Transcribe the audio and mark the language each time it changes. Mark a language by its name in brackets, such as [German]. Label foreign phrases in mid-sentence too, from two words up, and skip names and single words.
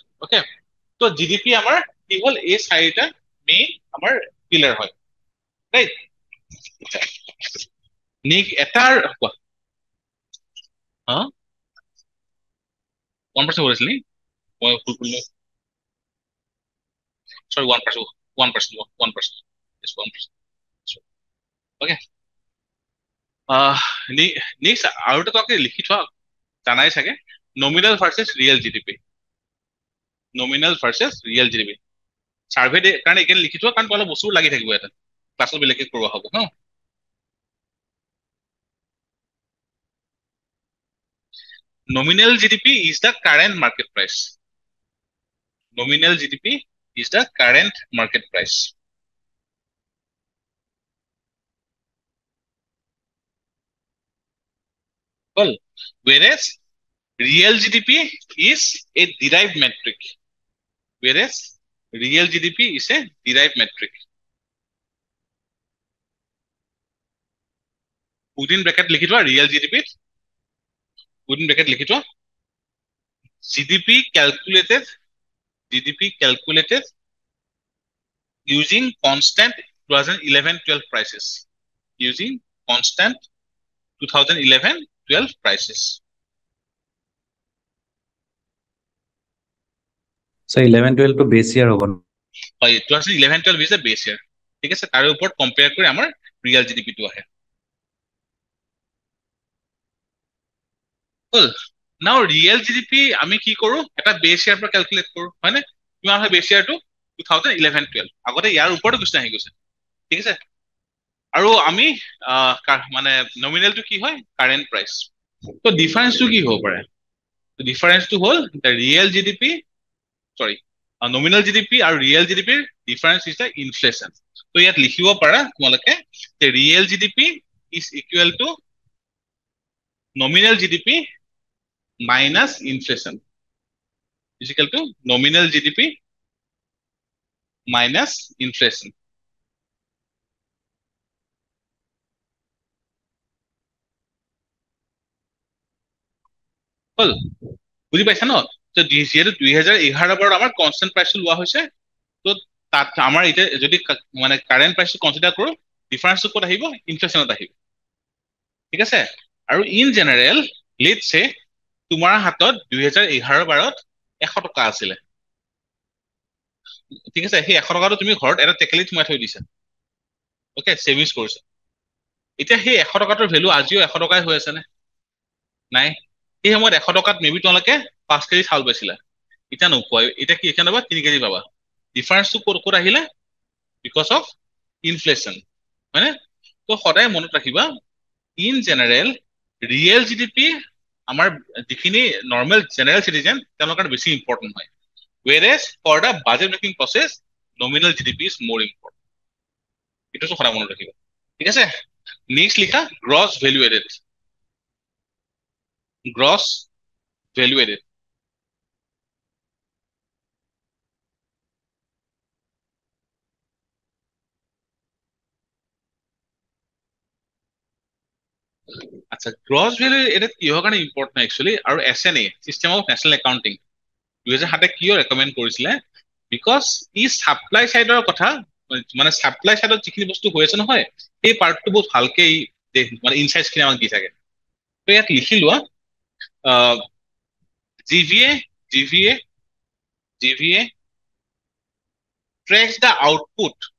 [Assamese] অ'কে, তো জিডিপি আমাৰ কি হ'ল, এই চাৰিটা মেইন আমাৰ পিলাৰ হয়, ৰাইট। এটাৰ হা 1% কৰিছিল নি, মই ভুল কৰিলো, [English] sorry 1%, 1%, 1%, yes 1%. [Assamese] অ'কে, নেক্সট আৰু এটা তোমাকে লিখি থোৱা জানাই চাগে, [English] nominal versus real GDP. nominal versus real GDP [Assamese] সাৰ্ভে কাৰণে এইখিনি লিখি থোৱা, কাৰণ অলপ বস্তু লাগি থাকিব এটা ক্লাছত বেলেগে কৰোৱা হ'ব হা। [English] Nominal GDP is the current market price. Nominal GDP is the current market price. Well, whereas real GDP is a derived metric. Whereas real GDP is a derived metric. Within bracket [Assamese] লিখি থোৱা [English] real GDP. Within bracket [Assamese] লিখি থোৱা [English] GDP calculated using constant 2011-12 prices. Using constant 2011-12 prices. So 11-12 to base year হ'ব। হয়, 2011-12 is the base year। [Assamese] ঠিক আছে, তাৰ ওপৰত কম্পেয়াৰ কৰি আমাৰ [English] real GDP [Assamese] টো আহে। [English] now real GDP [Assamese] আমি কি কৰো, এটা [English] base year [Assamese] পৰা ক্যালকুলেট কৰো, হয়নে? কিমান হয় [English] base year, [Assamese] 2011-12। আগতে ইয়াৰ ওপৰতো কুৱেশ্যন আহি গৈছে, ঠিক আছে। আৰু আমি মানে নমিনেলটো কি হয়, [English] current price. [Assamese] তো ডিফাৰেন্সটো কি হ'ব পাৰে, ডিফাৰেন্সটো হ'ল [English] real GDP, sorry nominal GDP [Assamese] আৰু [English] real GDP difference is the inflation. [Assamese] তো ইয়াত লিখিব পাৰা তোমালোকে যে [English] real GDP is equal to nominal GDP minus inflation is equal to nominal GDP minus inflation. [Assamese] হল, বুঝি পাইছা ন? তো যিহেতু 2011 বাৰত আমাৰ [English] constant price [Assamese] লোৱা হৈছে, তো তাত আমাৰ এতিয়া যদি মানে [English] current price [Assamese] কনসিডাৰ কৰো, ডিফাৰেন্সটো ক'ত আহিব, ইনফ্লেশ্যনত আহিব, ঠিক আছে। আৰু [English] in general let's say [Assamese] তোমাৰ হাতত 2011-12 100 টকা আছিলে, ঠিক আছে। সেই 100 টকাটো তুমি ঘৰত এটা টেকেলিত সোমাই থৈ দিছা, ওকে, সেভিংস কৰিছা। এতিয়া সেই 100 টকাটোৰ ভ্যালু আজিও 100 টকাই হৈ আছে নে নাই? সেই সময়ত 100 টকাত মেবি তোমালোকে 5 কেজি চাউল পাইছিলা, এতিয়া নোপোৱা। এতিয়া কি এখানে পাবা, 3 কেজি পাবা। ডিফাৰেন্সটো ক'ত আহিলে, [English] because of inflation, [Assamese] হয়নে? তো সদায় মনত ৰাখিবা, [English] in general real GDP [Assamese] আমাৰ যিখিনি [English] normal general citizen [Assamese] তেওঁলোকৰ বেছি ইম্পৰ্টেণ্ট হয়। [English] whereas for the budget making process nominal GDP is more important. [Assamese] এটা তো সদায় মনত ৰাখিবা, ঠিক আছে। নেক্সট লিখা [English] gross value added. gross value added, আচ্ছা। gross value added [Assamese] কিহৰ কাৰণে ইম্পৰ্টেণ্ট একচুৱেলি, আৰু [English] SNA system of national accounting [Assamese] 2007 কিয় ৰেকমেণ্ড কৰিছিলে, বিকজ ই [English] supply side [Assamese] কথা, মানে [English] supply side [Assamese] যিখিনি বস্তু হৈ আছে নহয়, সেই পাৰ্টটো বহুত ভালকে মানে ইনচাইটছ খিনি আমাক দি থাকে। তো ইয়াত লিখি লোৱা [English] GVA GVA GVA tracks the output